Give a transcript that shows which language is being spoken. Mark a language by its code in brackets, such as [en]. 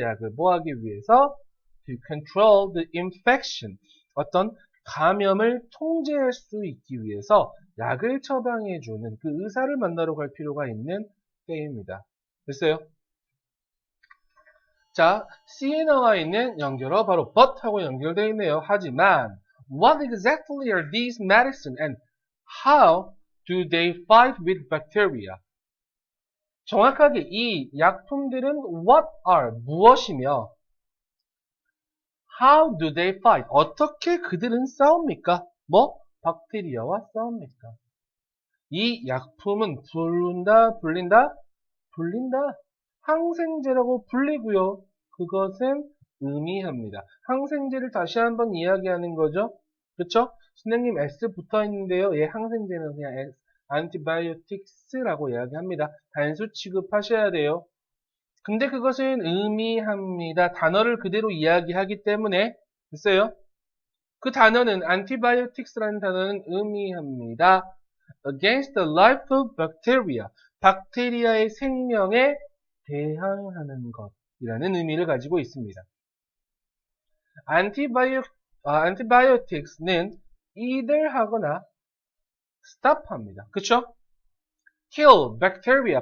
[ko] 약을 뭐 하기 위해서? [en] To control the infection. [ko] 어떤 감염을 통제할 수 있기 위해서 약을 처방해주는 그 의사를 만나러 갈 필요가 있는 때입니다. 됐어요? 자, C에 나와 있는 연결어 바로 but 하고 연결되어 있네요. 하지만 [en] what exactly are these medicine and how do they fight with bacteria? [ko] 정확하게 이 약품들은 [en] what are [ko] 무엇이며 [en] how do they fight [ko] 어떻게 그들은 싸웁니까? 뭐? 박테리아와 싸웁니까? 이 약품은 부른다, 불린다? 불린다. 항생제라고 불리고요. 그것은 의미합니다. 항생제를 다시 한번 이야기하는 거죠. 그렇죠? 선생님 S 붙어 있는데요. 얘 항생제는 그냥 S, antibiotics라고 이야기합니다. 단수 취급하셔야 돼요. 근데 그것은 의미합니다. 단어를 그대로 이야기하기 때문에 됐어요? 그 단어는 antibiotics라는 단어는 의미합니다. [en] against the life of bacteria. [ko] 박테리아의 생명에 대항하는 것이라는 의미를 가지고 있습니다. antibiotics는 either 하거나 stop 합니다. 그쵸? [en] kill bacteria.